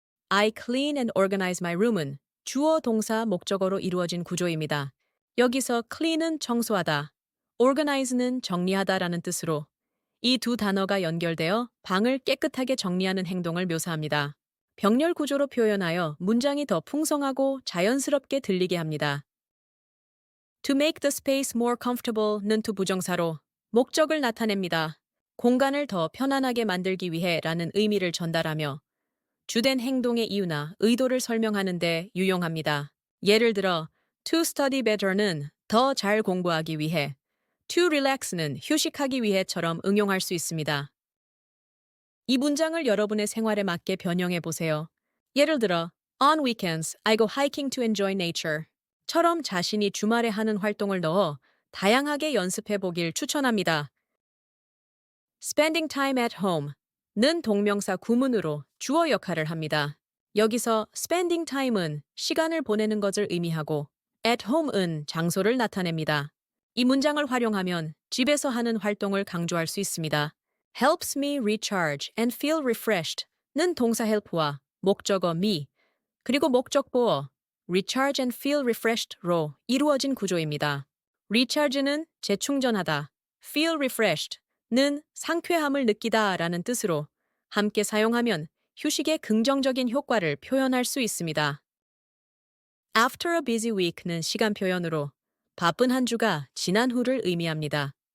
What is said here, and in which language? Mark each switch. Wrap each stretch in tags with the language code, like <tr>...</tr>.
<en>I clean and organize my room</en> <ko>은 주어 동사 목적어로 이루어진 구조입니다. 여기서 clean은 청소하다, organize는 정리하다라는 뜻으로 이 두 단어가 연결되어 방을 깨끗하게 정리하는 행동을 묘사합니다. 병렬 구조로 표현하여 문장이 더 풍성하고 자연스럽게 들리게 합니다.</ko> <en>To make the space more comfortable</en> <ko>는 두 부정사로 목적을 나타냅니다. 공간을 더 편안하게 만들기 위해 라는 의미를 전달하며 주된 행동의 이유나 의도를 설명하는 데 유용합니다. 예를 들어</ko> <en>to study better</en> <ko>는 더 잘 공부하기 위해,</ko> <en>to relax</en> <ko>는 휴식하기 위해처럼 응용할 수 있습니다. 이 문장을 여러분의 생활에 맞게 변형해 보세요. 예를 들어</ko> <en>on weekends, I go hiking to enjoy nature</en> <ko>처럼 자신이 주말에 하는 활동을 넣어 다양하게 연습해 보길 추천합니다.</ko> <en>Spending time at home</en> <ko>는 동명사 구문으로 주어 역할을 합니다. 여기서</ko> <en>spending time</en> <ko>은 시간을 보내는 것을 의미하고 at home은 장소를 나타냅니다. 이 문장을 활용하면 집에서 하는 활동을 강조할 수 있습니다.</ko> <en>Helps me recharge and feel refreshed</en> <ko>는 동사 help와 목적어 me, 그리고 목적보어</ko> <en>recharge and feel refreshed</en> <ko>로 이루어진 구조입니다. recharge는 재충전하다,</ko> <en>feel refreshed</en> <ko>는 상쾌함을 느끼다 라는 뜻으로 함께 사용하면 휴식의 긍정적인 효과를 표현할 수 있습니다.</ko> <en>After a busy week</en> <ko>는 시간 표현으로 바쁜 한 주가 지난 후를 의미합니다.</ko>